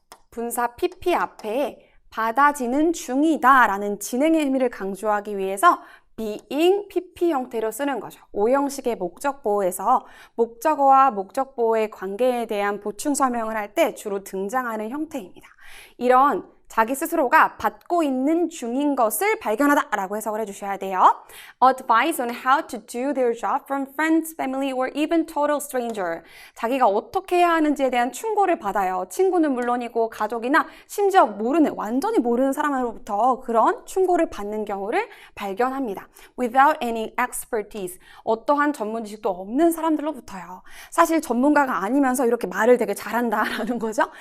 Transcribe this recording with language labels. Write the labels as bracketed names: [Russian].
[Korean] 분사 PP 앞에 받아지는 중이다 라는 진행의 의미를 강조하기 위해서 being PP 형태로 쓰는 거죠. 오형식의 목적보호에서 목적어와 목적보호의 관계에 대한 보충 설명을 할 때 주로 등장하는 형태입니다. 이런 자기 스스로가 받고 있는 중인 것을 발견하다 라고 해석을 해주셔야 돼요. [English] Advice on how to do their job from friends, family, or even total stranger. [Korean] 자기가 어떻게 해야 하는지에 대한 충고를 받아요. 친구는 물론이고 가족이나 심지어 완전히 모르는 사람으로부터 그런 충고를 받는 경우를 발견합니다. [English] Without any expertise. [Korean] 어떠한 전문 지식도 없는 사람들로부터요. 사실 전문가가 아니면서 이렇게 말을 되게 잘한다라는 거죠.